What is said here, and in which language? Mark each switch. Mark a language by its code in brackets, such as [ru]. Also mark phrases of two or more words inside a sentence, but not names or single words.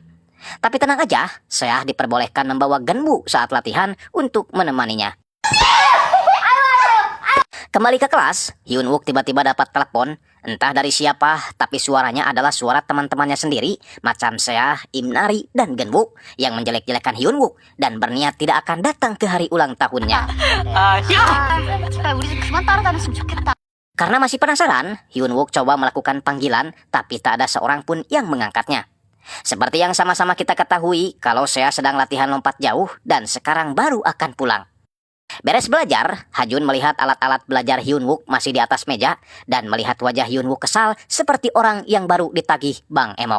[id] Tapi tenang aja, Seah diperbolehkan membawa Genwu saat latihan untuk menemaninya. Kembali ke kelas, Hyun-wook tiba-tiba dapat telepon, entah dari siapa, tapi suaranya adalah suara teman-temannya sendiri, macam Seah, Imnari, dan Genwu, yang menjelek-jelekan Hyun-wook dan berniat tidak akan datang ke hari ulang tahunnya. [ko] 제발 우리 좀 그만 따라다녔으면 좋겠다. [id] Karena masih penasaran, Hyun-wook coba melakukan panggilan, tapi tak ada seorang pun yang mengangkatnya. Seperti yang sama-sama kita ketahui, kalau Seah sedang latihan lompat jauh dan sekarang baru akan pulang. Beres belajar, Hajun melihat alat-alat belajar Hyun-wook masih di atas meja dan melihat wajah Hyun-wook kesal seperti orang yang baru ditagih Bang Emok.